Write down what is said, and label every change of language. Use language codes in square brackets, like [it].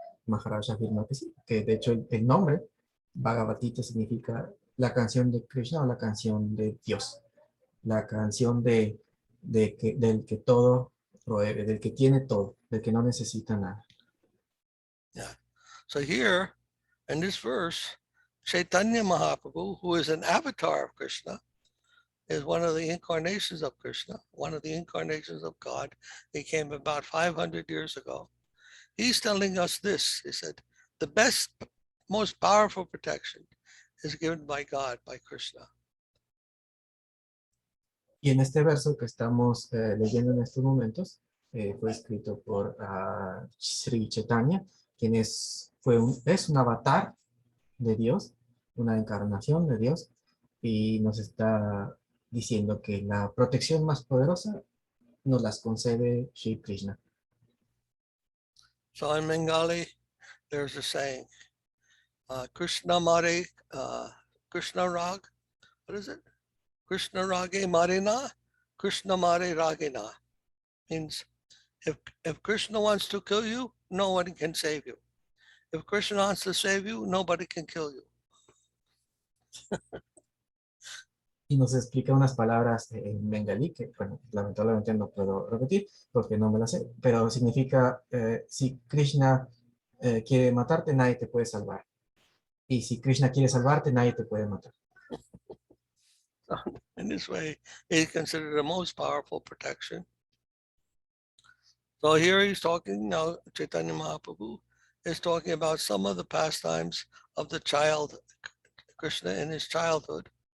[es] Maharaja afirma que sí, que de hecho el nombre Bhagavad Gita significa la canción de Krishna o la canción de Dios, la canción del que todo provee, del que tiene todo, del que no necesita nada. [en] Yeah. So here, in this verse, Chaitanya Mahaprabhu, who is an avatar of Krishna, is one of the incarnations of Krishna, one of the incarnations of God. He came about 500 years ago. He's telling us this. He said, the best, most powerful protection is given by God, by Krishna. [es] Y en este verso que estamos leyendo en estos momentos, fue escrito por Sri Chaitanya, quien es un avatar de Dios, una encarnación de Dios, y nos está diciendo que la protección más poderosa nos las concede Shri Krishna. [en] So in Bengali, there's a saying, Krishna Mare, Krishna Rag, what is it? [bn] Krishna Rage Marina, Krishna Mare Ragina. [en] Means if Krishna wants to kill you, no one can save you. If Krishna wants to save you, nobody can kill you. [es] Y nos explica unas palabras en bengalí que, bueno, lamentablemente no puedo repetir porque no me las sé, pero significa, si Krishna quiere matarte, nadie te puede salvar. Y si Krishna quiere salvarte, nadie te puede matar. [en] In this way, he's considered the most powerful protection. So here he's talking now, Chaitanya Mahaprabhu is talking about some of the pastimes of the child Krishna in his childhood.